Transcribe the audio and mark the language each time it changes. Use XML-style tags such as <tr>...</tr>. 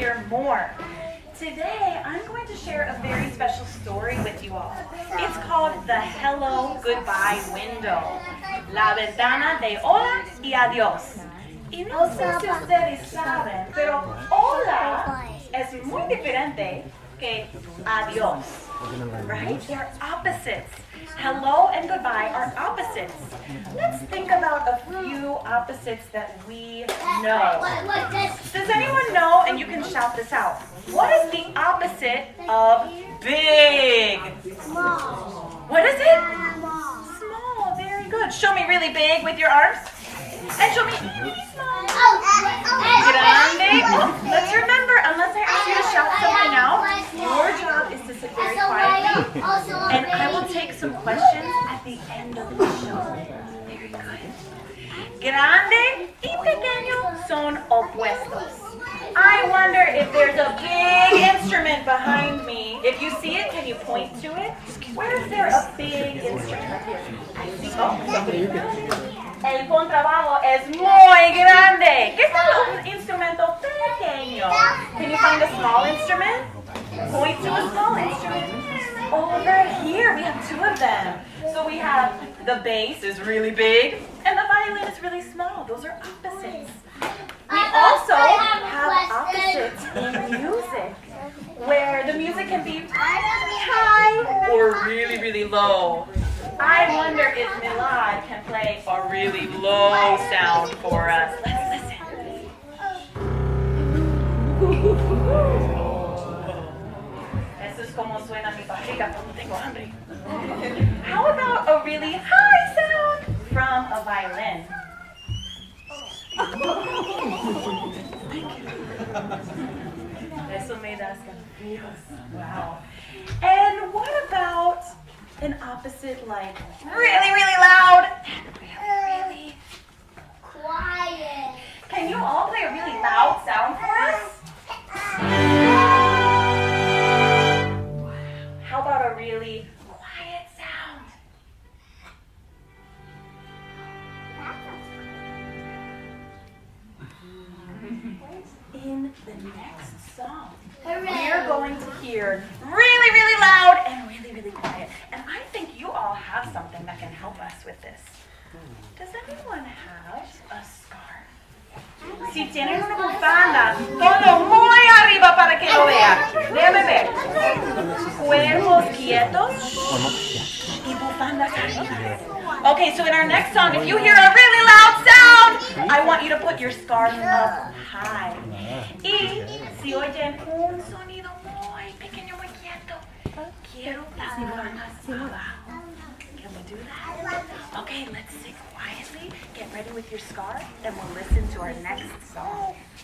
<en>More. Today, I'm going to share a very special story with you all. It's called The Hello Goodbye Window.</en> <es>La ventana de hola y adiós. Y no sé si ustedes saben, pero hola es muy diferente que adiós.</es> <en>Right? They're opposites. Hello and goodbye are opposites. Let's think about a few opposites that we know. Does anyone know, and you can shout this out, what is the opposite of big? Small. What is it? Small. Very good. Show me really big with your arms. And show me really small. Grande. Oh, let's remember, unless I ask you to shout something out, your job is to sit very quietly, and I will take some questions at the end of the show. Very Very good.</en> <es>Grande y pequeño son opuestos.</es> <en>I wonder if there's a big instrument behind me. If you see it, can you point to it? Where is there a big instrument here?</en> <es>El contrabajo es muy grande. ¿Qué tal un instrumento pequeño?</es> <en>Can you find a small instrument? Point to a small instrument. Over here, we have two of them. So we have the bass is really big, and the violin is really small. Those are opposites. We also have opposites in music, where the music can be really high or really, really low. I wonder if Milad can play a really low sound for us. Let's listen.</en> <es>Eso es como suena mi barriga cuando tengo hambre.</es> <en>How about a really high sound from a violin?</en> <es>Eso me da escalofríos.</es> <en>Wow. And what about an opposite, like really, really loud and really quiet? Can you all play a really loud sound for us? How about a really quiet sound? In the next song, we're going to hear really, really loud and really, really quiet. And I think you all have something that can help us with this. Does anyone have a scarf?</en> <es>Si tienen una bufanda, todo muy arriba para que lo vean. Déjame ver. Cuerpos quietos y bufandas arriba.</es> <en>Okay, so in our next song, if you hear a really loud sound, I want you to put your scarf up high.</en> <es>Y si oyen un sonido muy pequeño, muy quieto, quiero las bufandas abajo.</es> <en>Can we do that? Okay, let's sing quietly. Get ready with your scarf, and we'll listen to our next song.</en>